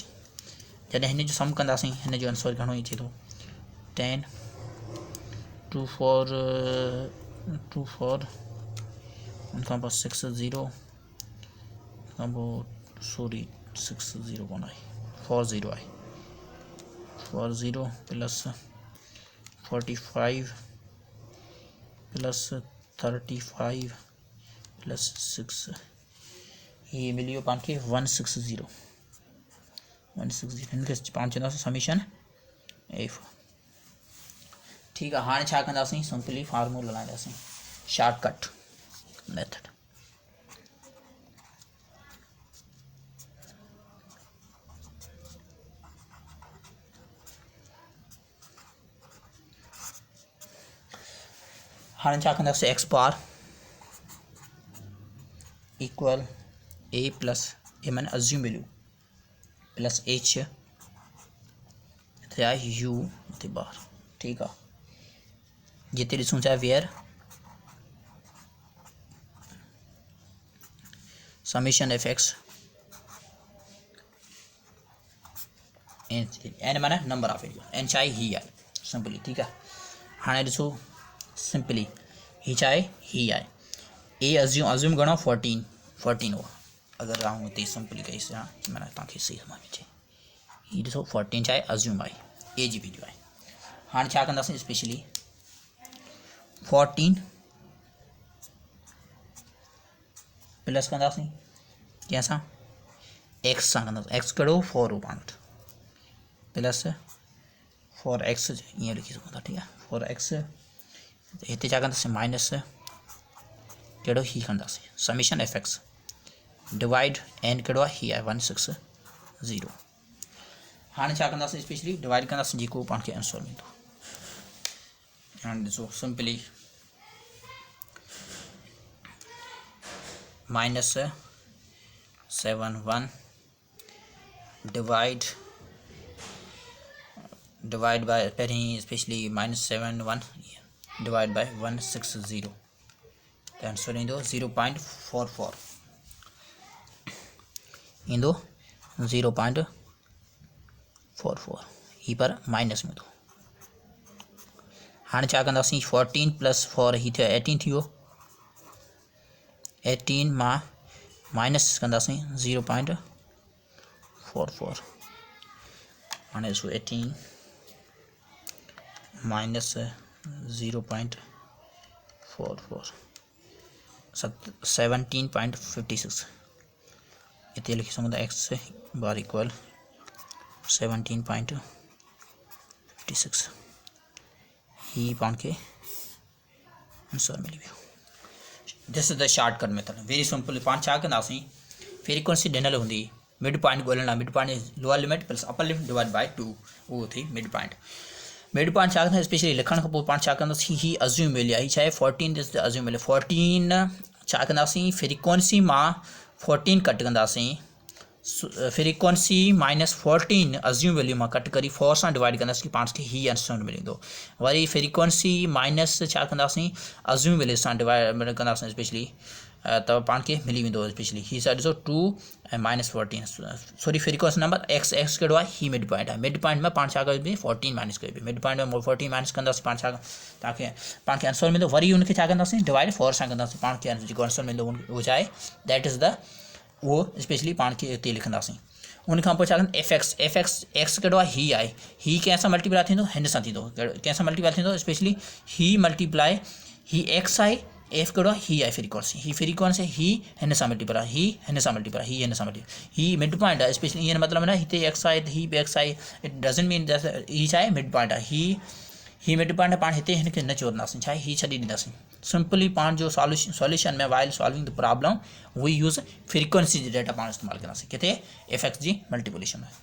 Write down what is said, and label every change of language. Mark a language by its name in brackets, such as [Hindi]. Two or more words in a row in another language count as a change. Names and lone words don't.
[Sindhi] जॾहिं हिन जो सम कंदासीं हिन जो आंसर घणो ई थिए थो 10 2 4 2 4, उनखां पोइ 6 0, उनखां पोइ सॉरी 6 0 कोन आहे 4 0 आहे, 4 0 प्लस 45 प्लस 35 प्लस 6, ये मिलियो पाण खे 160 हिनखे पाण चवंदासीं [English] summation F. [Sindhi] ठीकु आहे। हाणे छा कंदासीं [English] simply formula [Sindhi] हलाईंदासीं [English] shortcut method. [Sindhi] हाणे छा कंदासीं [English] x bar equal a plus a [Sindhi] मैंने [English] assumed value plus h [Sindhi] थिया यू ते बार। ठीकु आहे। जिते ॾिसूं चाहे [English] where summation f x n [Sindhi] माना [English] number of area, [Sindhi] एन चाहे ही आहे सिंपली। ठीकु आहे। हाणे ॾिसो सिंपली ही चाहे ही आहे, ए अज्यूम घणो 14 हुआ, अगर आऊं हिते सिंपली कईसीं माना तव्हांखे सही समझ में अचे, ही ॾिसो 14 चाहे अज्यूम आहे, ए जी वैल्यू आहे। हाणे छा कंदासीं स्पेशली 14 प्लस कंदासीं कंहिंसां एक्स सां कंदासीं, एक्स कहिड़ो 4 हो पाण वटि प्लस 4x ईअं लिखी सघूं था। ठीकु आहे। 4x हिते छा कंदासीं माइनस कहिड़ो ही कंदासीं [English] summation f x divide n [Sindhi] कहिड़ो आहे ही आहे 160। हाणे छा कंदासीं स्पेशली डिवाइड कंदासीं जेको पाण खे आंसर मिलंदो। हाणे ॾिसो सिंपली -71 [English] divide by [Sindhi] पहिरीं स्पेशली -71 [English] divide by [Sindhi] 160 त आंसर ईंदो 0.44। ईंदो 0.44 ही पर माइनस में। हाँ छा कंदासीं 14 + 4 ही थियो 18 थियो। 18 मां माइनस कंदासीं 0.44। हाँ इसको 18 माइनस 0.44 17.56 इतने लिखी सघूं था [English] x bar equal [Sindhi] 17.56 ही पाण खे आंसर मिली वियो। [English] this is the shortcut method very simple. [Sindhi] पाण छा कंदासीं फ्रीक्वेंसी ॾिनल हूंदी [English] mid point [Sindhi] ॻोल्हण लाइ [English] mid point lower limit plus upper limit divide by [Sindhi] 2 उहो थी [English] mid point. mid point [Sindhi] छा कंदा स्पेशली लिखण खां पोइ पाण छा कंदासीं ही [English] assumed value [Sindhi] आहे छा आहे 14 [English] this the assumed value [Sindhi] 14 छा कंदासीं फ्रीक्वेंसी मां 14 कट कंदासीं [English] frequency -14 assumed value [Sindhi] में कट करी 4 से डिवाइड कंदासीं पाण खे ही आंसर मिलंदो। वरी फ्रीक्वेंसी माइनस छा कंदासीं [English] assumed value [Sindhi] से डिवाइड कंदासीं स्पेशली तो पाण खे मिली वेंदो स्पेशली ही साइड ॾिसो 2 ऐं -14 सॉरी [English] frequency number x [Sindhi] कहिड़ो आहे ही [English] mid point [Sindhi] आहे। [English] mid point [Sindhi] में पाण छा कयोसीं 14 माइनस कयोसीं [English] mid point [Sindhi] में 14 माइनस कंदासीं पाण छा पाण खे आंसर मिलंदो। वरी उनखे छा कंदासीं डिवाइड 4 सां कंदासीं पाण खे जेको आंसर मिलंदो उहो छा आहे [English] that is the [Sindhi] वो स्पेशली पाण खे हिते लिखंदासीं। उन खां पोइ छा कंदा [English] f x [Sindhi] कहिड़ो आहे ही आहे ही कंहिंसां मल्टीप्लाई थींदो हिन सां थींदो कंहिंसां मल्टीप्लाई थींदो स्पेशली ही मल्टीप्लाई ही एक्स आहे एफ कहिड़ो आहे ही आहे फ्रीक्वेंसी ही हिन सां मल्टीप्लाई ही हिन सां मल्टीप्लाई ही हिन सां मल्टीप्लाई ही [English] mid point [Sindhi] आहे स्पेशली ईअं मतिलबु न हिते एक्स आहे ही बि एक्स आहे [English] it doesn't mean [Sindhi] ही छा आहे [English] mid point [Sindhi] आहे ही [English] mid point [Sindhi] पाण हिते हिनखे न चवंदासीं छा आहे ही छॾे ॾींदासीं। सिंपली पाण जो सॉल्यूशन में [English] while solving the problem we use frequency [Sindhi] जी डेटा पाण इस्तेमालु कंदासीं किथे [English] f x [Sindhi] जी मल्टीप्लिकेशन में।